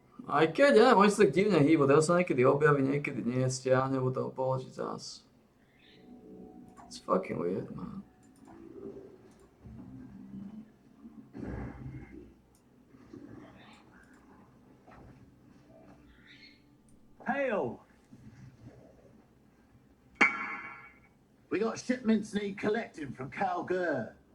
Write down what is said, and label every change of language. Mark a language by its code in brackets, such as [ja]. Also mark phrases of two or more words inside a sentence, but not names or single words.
[sk] Aj keď, ja, oni sa tak divne hýbu, to sa niekedy objaví, niekedy nie, stiahne, bude ho položiť zás. [en] It's fucking weird, man. Hail! We got shipments need collecting from Calgur.